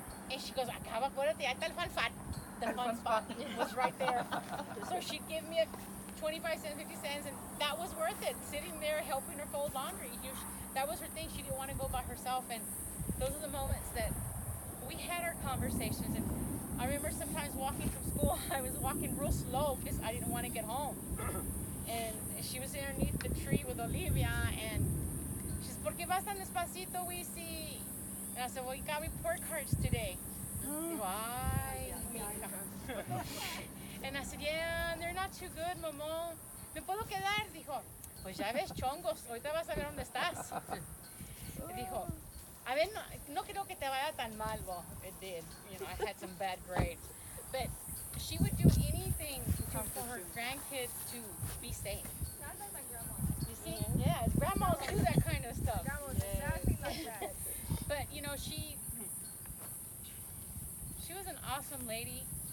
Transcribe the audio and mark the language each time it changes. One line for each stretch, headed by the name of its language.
English: And she goes,
Spanish: acaba, acuérdate, ahí está el fan.
English: The fun spot was right there. So she'd give me a 25 cents, 50 cents, and that was worth it. Sitting there helping her fold laundry. That was her thing. She didn't want to go by herself. And those are the moments that we had our conversations. And I remember sometimes walking from school, I was walking real slow because I didn't want to get home. And she was underneath the tree with Olivia, and she's,
Spanish: ¿por qué vas tan despacito, Wisi?
English: And I said, well, you got me pork hearts today.
Spanish: Dijo, ay, mija.
English: And I said, yeah, they're not too good, Momo.
Spanish: ¿Me puedo quedar? Dijo, pues ya ves, chongos, ahorita vas a ver dónde estás. Dijo, a ver, no creo que te vaya tan mal.
English: Well, it did. I had some bad grades. But she would do anything for her grandkids to be safe. Sounds like my grandma. You see? Yeah, grandmas do that kind of stuff. Grandma's exactly like that. But, she was an awesome lady.